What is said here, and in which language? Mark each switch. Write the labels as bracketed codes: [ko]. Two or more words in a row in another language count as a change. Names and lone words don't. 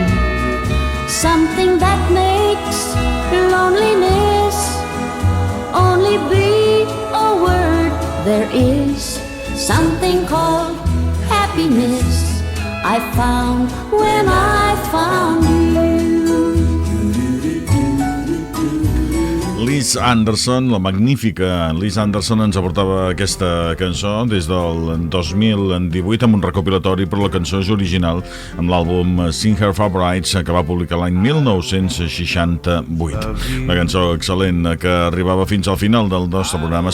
[en] Something that makes loneliness only be a word. There is something called happiness I found when I found you. [ca] Liz Anderson, la magnífica Liz Anderson, ens aportava aquesta cançó des del 2018 amb un recopilatori, però la cançó és original amb l'àlbum Sing Her Favorites, que va publicar l'any 1968. La cançó excel·lent que arribava fins al final del nostre programa.